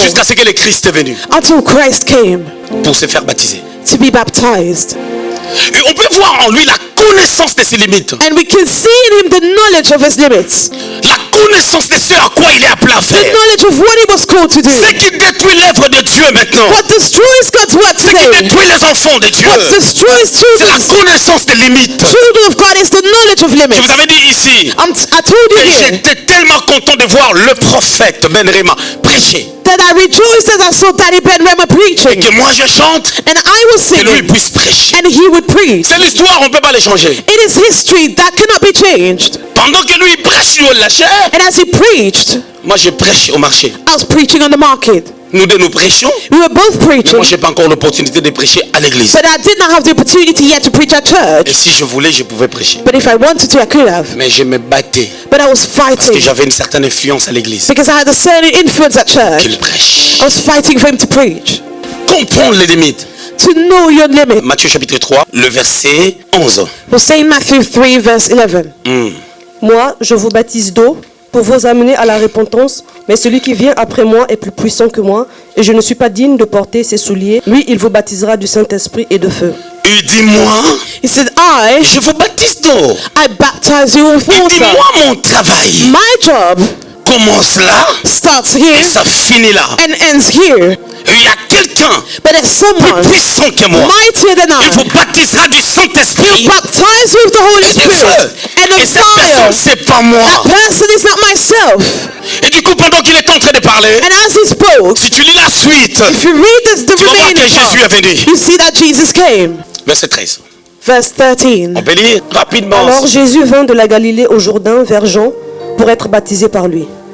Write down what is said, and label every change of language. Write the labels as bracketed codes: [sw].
[fr] jusqu'à ce que le Christ est venu [en] until Christ came [fr] pour se faire baptiser. [en] to be baptized. [fr] Et on peut voir en lui la connaissance de ses limites. [en] And we can see in him the knowledge of his limits, [fr] La connaissance de ce à quoi il est appelé à [en] the [fr] faire. [en] knowledge of what he was called to do. [fr] Ce qui détruit l'œuvre de Dieu maintenant. [en] What destroys God's word [fr] Ce qui [en] today, [fr] détruit les enfants de Dieu. [en] what destroys [fr] C'est la [en] children, [fr] connaissance des limites. [en] children of God is the knowledge of [fr] Je [en] limits. [fr] vous avais dit ici [en] I told you [fr] que [en] here [fr] j'étais tellement content de voir le prophète Ben Réma prêcher. [en] that I rejoiced as I saw Daddy Ben Rema preaching, [fr] Que moi je chante, [en] and I was [fr] que lui [en] singing, [fr] puisse prêcher. [en] and he would preach. [fr] C'est l'histoire, on ne peut pas les changer. [en] It is history that cannot be changed. [fr] Pendant que lui prêche sur la chair, [en] And as he preached, [fr] moi je prêche au marché. [en] I was preaching on the market. [fr] Nous deux nous prêchons, [en] We were both [fr] mais [en] preaching, [fr] moi j'ai pas encore l'opportunité de prêcher à l'église. [en] but I did not have the opportunity yet to preach at [fr] Et [en] church. [fr] si je voulais, je pouvais prêcher. [en] But if I wanted to, I could have. [fr] Mais je me battais [en] But I was [fr] parce que [en] fighting [fr] j'avais une certaine influence à l'église. [en] because I had a certain influence at church. [fr] Qu'il prêche. [en] I was fighting for him to preach. [fr] Comprendre les limites. [en] to know your limit. [fr] Matthieu chapitre 3, le verset 11. [en] We'll say in Matthew 3 verse 11. [fr] Moi, je vous baptise d'eau pour vous amener à la repentance, mais celui qui vient après moi est plus puissant que moi, et je ne suis pas digne de porter ses souliers. Lui, il vous baptisera du Saint-Esprit et de feu. Il dit moi, [en] He said, [fr] je vous baptise d'eau. [en] I baptize you with [fr] Il dit [en] water. [fr] moi, mon travail [en] My job [fr] commence là [en] starts [fr] et [en] here [fr] ça finit là. [en] and ends here. [fr] Il y a quelqu'un [en] But there's someone [fr] plus puissant que moi. [en] mightier than [fr] Il vous [en] I. [fr] baptisera du Saint-Esprit [en] He'll baptize you with the Holy [fr] et de [en] Spirit [fr] feu. [en] and [fr] Et [en] of [fr] cette personne, c'est pas moi. [en] That person is not myself. [fr] Et du coup, pendant qu'il est en train de parler, [en] And as he spoke, [fr] si tu lis la suite, [en] if you read the [fr] tu vas voir [en] remaining [fr] que Jésus est venu. [en] you see that Jesus came. [fr] Verset 13. [en] Verse 13. [fr] On peut lire rapidement. Alors Jésus vint de la Galilée au Jourdain vers Jean pour être baptisé par lui.